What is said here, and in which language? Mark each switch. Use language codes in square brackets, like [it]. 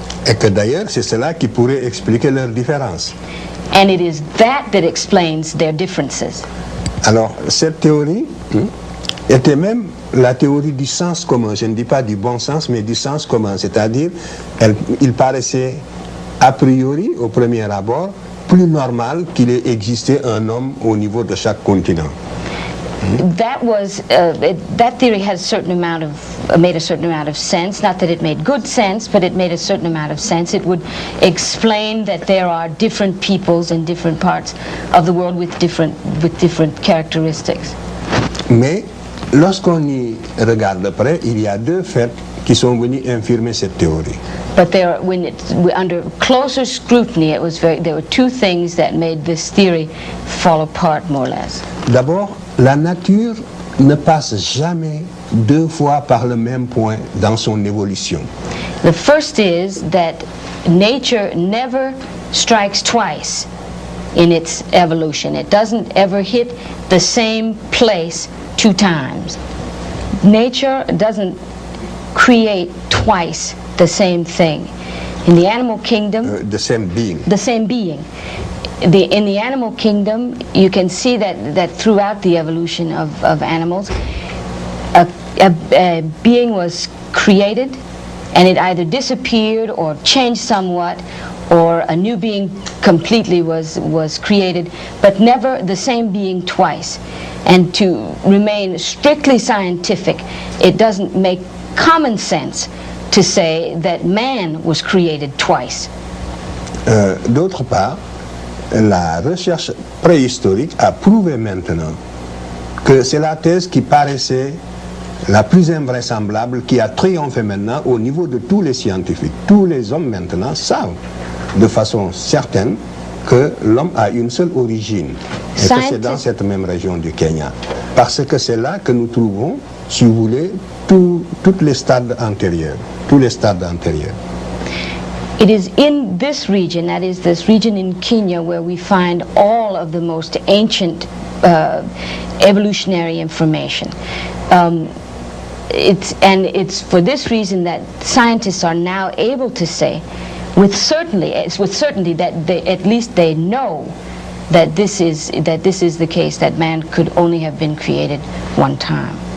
[fr] Et que d'ailleurs, c'est cela qui pourrait expliquer leurs différences. [en] And it is that explains their differences. [fr] Alors, cette théorie était même la théorie du sens commun. Je ne dis pas du bon sens, mais du sens commun. C'est-à-dire, il paraissait a priori, au premier abord, plus normal qu'il ait existé un homme au niveau de chaque continent. [en] That theory had made a certain amount of sense. Not that it made good sense, but it made a certain amount of sense. It would explain that there are different peoples in different parts of the world with different characteristics. [fr] Mais lorsqu'on y regarde de près, il y a deux faits qui sont venus infirmer cette théorie. [en] But under closer scrutiny, there were two things that made this theory fall apart more or less. [fr] D'abord, la nature ne passe jamais deux fois par le même point dans son évolution. [en] The first is that nature never strikes twice in its evolution. It doesn't ever hit the same place two times. Nature doesn't create twice the same thing. In the animal kingdom, The same being. the same being. In the animal kingdom, you can see that throughout the evolution of animals, a being was created, and it either disappeared or changed somewhat, or a new being completely was created, but never the same being twice. And to remain strictly scientific, it doesn't make common sense to say that man was created twice. [fr] D'autre part, la recherche préhistorique a prouvé maintenant que c'est la thèse qui paraissait la plus invraisemblable, qui a triomphé maintenant au niveau de tous les scientifiques. Tous les hommes maintenant savent de façon certaine que l'homme a une seule origine et que c'est dans cette même région du Kenya. Parce que c'est là que nous trouvons, si vous voulez, tous les stades antérieurs. Tous les stades antérieurs. [en] It is in this region, that is this region in Kenya, where we find all of the most ancient evolutionary information. It's for this reason that scientists are now able to say with certainty that at least they know that this is the case, that man could only have been created one time.